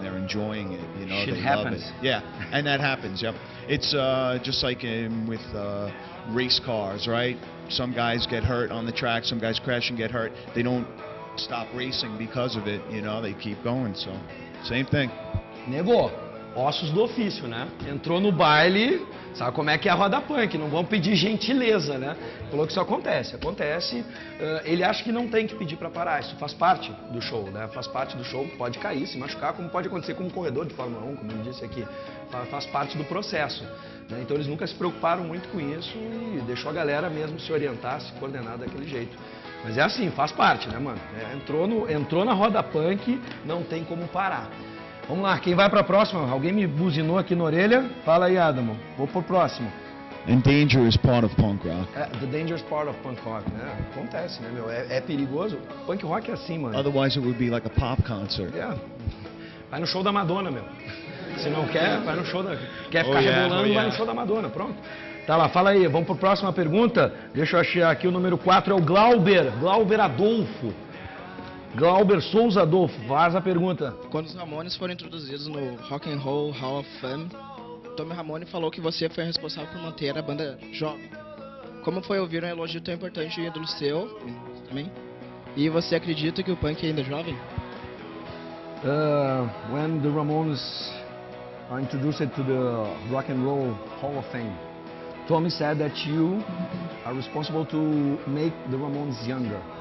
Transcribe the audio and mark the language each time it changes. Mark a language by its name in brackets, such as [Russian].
[English] They're enjoying it. You know, they love it. Yeah, and that happens. Yep. It's just like with race cars, right? Some guys get hurt on the track. Some guys crash and get hurt. They don't stop racing because of it. You know, they keep going. So, same thing. [Portuguese] Nego, ossos do ofício, né? Entrou no baile, sabe como é que é a roda punk, não vão pedir gentileza, né? Falou que isso acontece. Ele acha que não tem que pedir para parar, isso faz parte do show, né? Faz parte do show, pode cair, se machucar, como pode acontecer com um corredor de Fórmula 1, como ele disse aqui, faz parte do processo, né? Então eles nunca se preocuparam muito com isso e deixou a galera mesmo se orientar, se coordenar daquele jeito. Mas é assim, faz parte, né, mano? Entrou na roda punk, não tem como parar. Vamos lá, quem vai para a próxima? Alguém me buzinou aqui na orelha? Fala aí, Adamo. Vou pro próximo. [English] And danger is part of punk rock. The dangerous part of punk rock, [Portuguese] né? Acontece, né, meu? É perigoso. Punk rock é assim, mano. [English] Otherwise it would be like a pop concert. Yeah. [Portuguese] Vai no show da Madonna, meu. Se não quer, vai no show da... Quer ficar rebolando, vai no show da Madonna, pronto. Tá lá, fala aí, vamos para a próxima pergunta. Deixa eu achar aqui, o número 4 é o Glauber Adolfo. Glauber Souza Adolfo, faz a pergunta. Quando os Ramones foram introduzidos no Rock and Roll Hall of Fame, Tommy Ramone falou que você foi responsável por manter a banda jovem. Como foi ouvir um elogio tão importante e ídolo seu também? E você acredita que o punk ainda é jovem? [English] When the Ramones are introduced to the Rock and Roll Hall of Fame, Tommy said that you are responsible to make the Ramones younger.